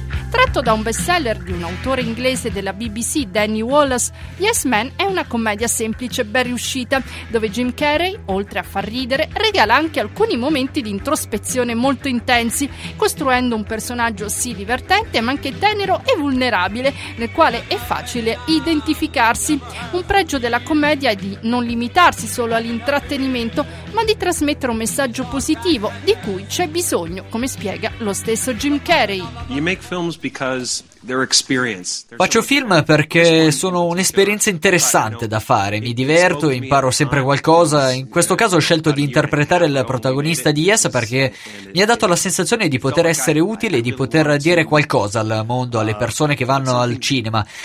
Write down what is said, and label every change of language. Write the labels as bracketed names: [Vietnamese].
[Italian] Tratto da un bestseller di un autore inglese della BBC, Danny Wallace, Yes Man è una commedia semplice e ben riuscita, dove Jim Carrey, oltre a far ridere, regala anche alcuni momenti di introspezione molto intensi, costruendo un personaggio sì divertente ma anche tenero e vulnerabile, nel quale è facile identificarsi. Un pregio della commedia è di non limitarsi solo all'intrattenimento, ma di trasmettere un messaggio positivo di cui c'è bisogno, come spiega lo stesso Jim Carrey. [English] You make films because their experience. [Italian] Faccio film perché sono un'esperienza interessante da fare, mi diverto e imparo sempre qualcosa. In questo caso ho scelto di interpretare il protagonista di Yes perché mi ha dato la sensazione di poter essere utile e di poter dire qualcosa al mondo, alle persone che vanno al cinema.